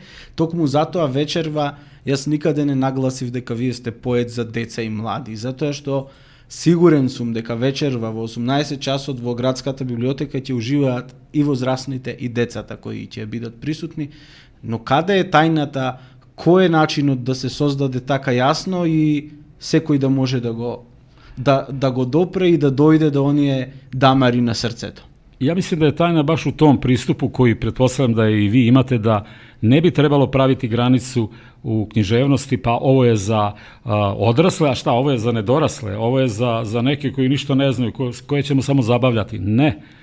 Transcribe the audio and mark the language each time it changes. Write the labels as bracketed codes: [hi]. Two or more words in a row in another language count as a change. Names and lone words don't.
[mk] Токму затоа вечерва јас никаде не нагласив дека вие сте поет за деца и млади, затоа што сигурен сум дека вечерва во 18 часот во градската библиотека ќе уживаат и возрастните и децата кои ќе бидат присутни, но каде е тајната, кој е начинот да се создаде така јасно и секој да може да го допре и да дојде до оние дамари на срцето? [sr] Ja mislim da je tajna baš u tom pristupu koji pretpostavljam da i vi imate, da ne bi trebalo praviti granicu u književnosti, pa ovo je za odrasle, a šta, ovo je za nedorasle, ovo je za neke koji ništa ne znaju, koje ćemo samo zabavljati. Ne.